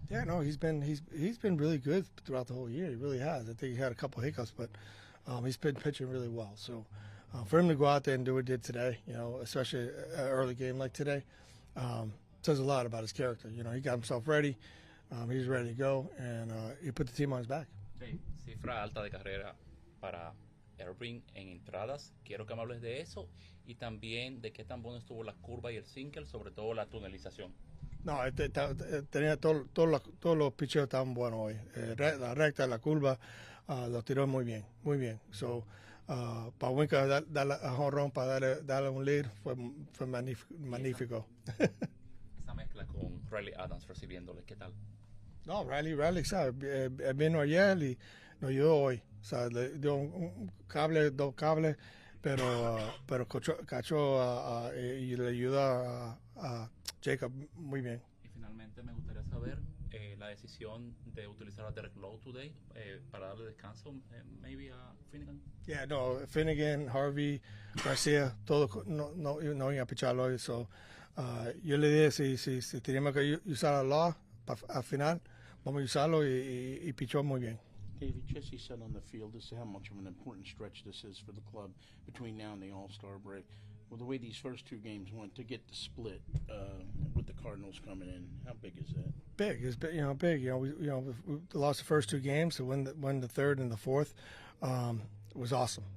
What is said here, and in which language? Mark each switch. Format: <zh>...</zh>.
<en>Yeah, no, he's been really good throughout the whole year. He really has. I think he had a couple hiccups, but he's been pitching really well. So for him to go out there and do what he did today, especially an early game like today, says a lot about his character. You know, he got himself ready. He's ready to go, and he put the team on his back.</en> <es>Cifra alta de carrera para Irvin en entradas. Quiero que me hables de eso y también de qué tan bueno estuvo la curva y el single, sobre todo la tunelización. No, tenía todos los picheos estaban buenos hoy. La recta, la curva, lo tiró muy bien, muy bien. So, para Winker darle a jonrón, para darle un lead, fue magnífico. Esa mezcla con Riley Adams recibiéndole, ¿qué tal? No, Riley, ¿sabe? Vino ayer y nos ayudó hoy. O sea, le dio dos cables, pero cachó y le ayuda a Jacob muy bien. Y finalmente me gustaría saber la decisión de utilizar a Derek Lowe today para darle descanso, maybe a Finnegan.</es> <en>Yeah, no,</en> <es>Finnegan, Harvey, Garcia, todos no iban a picharlo hoy. So, yo le dije si teníamos que usar a Law al final, vamos a usarlo y pichó muy bien.</es> <en>David, Jesse said on the field, this is how much of an important stretch this is for the club between now and the All-Star break. Well, the way these first two games went, to get the split with the Cardinals coming in, how big is that? Big. It's big. We lost the first two games, so win the third and the fourth was awesome.</en>